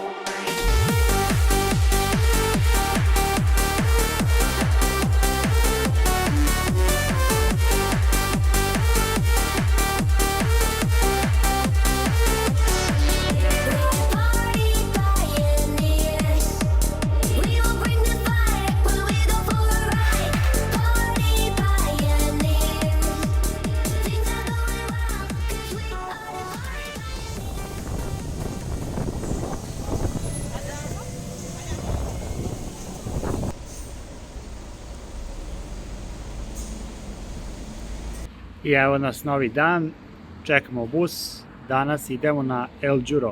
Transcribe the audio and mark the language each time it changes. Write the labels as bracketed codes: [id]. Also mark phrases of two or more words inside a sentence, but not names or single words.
[en] Party pioneers. We will bring the fire when we go for a ride. Party pioneers. Things are going well, 'cause we are the party. [sr] I evo nas novi dan, čekamo bus, danas idemo na El Juro.